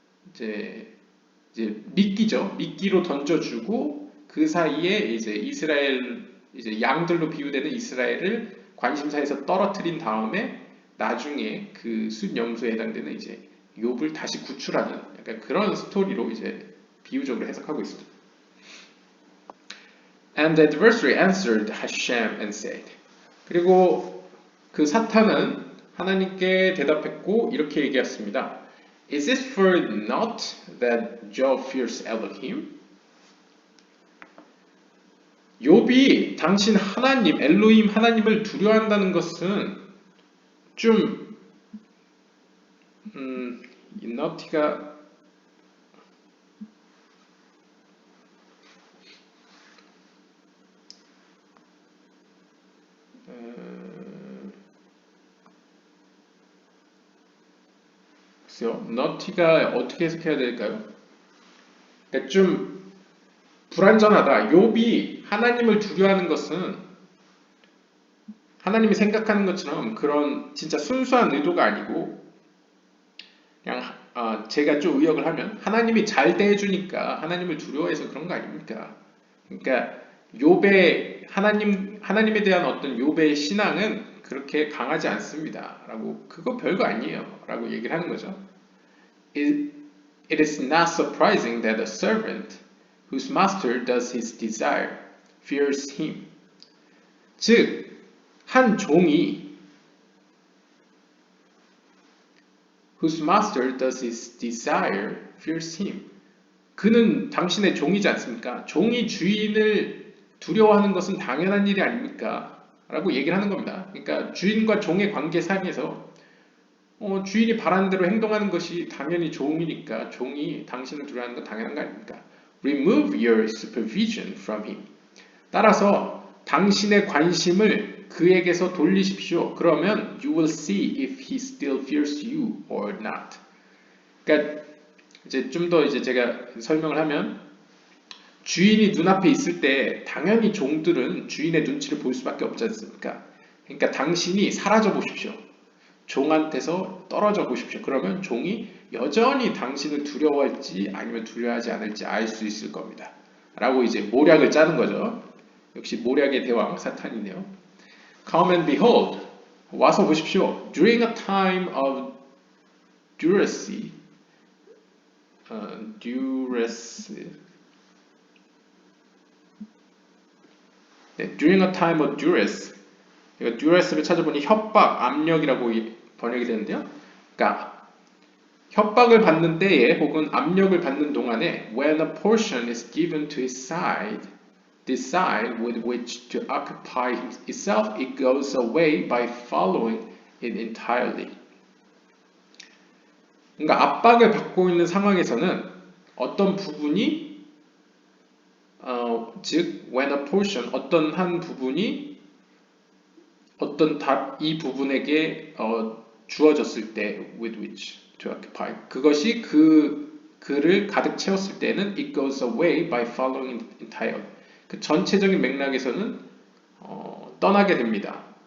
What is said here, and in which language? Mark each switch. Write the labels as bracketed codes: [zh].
[ko] 이제 미끼로 던져주고 그 사이에 이제 이스라엘 이제 양들로 비유되는 이스라엘을 관심사에서 떨어뜨린 다음에 나중에 그 순염소에 해당되는 이제 욥을 다시 구출하는 약간 그런 스토리로 이제 비유적으로 해석하고 있습니다. [en] And the adversary answered Hashem and said. [ko] 그리고 그 사탄은 하나님께 대답했고 이렇게 얘기했습니다. [en] Is it for naught that Job fears Elohim? [ko] 욥이 당신 하나님, 엘로힘 하나님을 두려워한다는 것은 좀 이 not가 글쎄요, not가 어떻게 해석해야 될까요? 그러니까 좀 불완전하다. 욥이 하나님을 두려워하는 것은 하나님이 생각하는 것처럼 그런 진짜 순수한 의도가 아니고 그냥 제가 좀 의역을 하면 하나님이 잘 대해주니까 하나님을 두려워해서 그런 거 아닙니까? 그러니까 욥의 하나님에 대한 어떤 욥의 신앙은 그렇게 강하지 않습니다. 라고 그거 별거 아니에요. 라고 얘기를 하는 거죠. [en] It is not surprising that a servant whose master does his desire fears him. [ko] 즉, 한 종이 [en] whose master does his desire fears him. [ko] 그는 당신의 종이지 않습니까? 종이 주인을 두려워하는 것은 당연한 일이 아닙니까? 라고 얘기를 하는 겁니다. 그러니까 주인과 종의 관계상에서 주인이 바라는 대로 행동하는 것이 당연히 종이니까 종이 당신을 두려워하는 건 당연한 거 아닙니까? [en] Remove your supervision from him. [ko] 따라서 당신의 관심을 그에게서 돌리십시오. 그러면 [en] you will see if he still fears you or not. [ko] 그러니까 이제 좀 더 이제 제가 설명을 하면 주인이 눈앞에 있을 때 당연히 종들은 주인의 눈치를 볼 수밖에 없지 않습니까? 그러니까 당신이 사라져 보십시오. 종한테서 떨어져 보십시오. 그러면 종이 여전히 당신을 두려워할지 아니면 두려워하지 않을지 알 수 있을 겁니다. 라고 이제 모략을 짜는 거죠. 역시 모략의 대왕 사탄이네요. [en] Come and behold. [ko] 와서 보십시오. [en] During a time of duress, during a time of duress. [ko] duress를 찾아보니 협박, 압력이라고 번역이 되는데요. 그러니까 협박을 받는 때에 혹은 압력을 받는 동안에 [en] when a portion is given to his side, this side with which to occupy itself, it goes away by following it entirely. [ko] 그러니까 압박을 받고 있는 상황에서는 어떤 부분이 즉 [en] when a portion [ko] 어떤 한 부분이 이 부분에게 주어졌을 때 [en] with which to occupy [ko] 그것이 그를 가득 채웠을 때는 [en] it goes away by following entirely [ko] 그 전체적인 맥락에서는 떠나게 됩니다.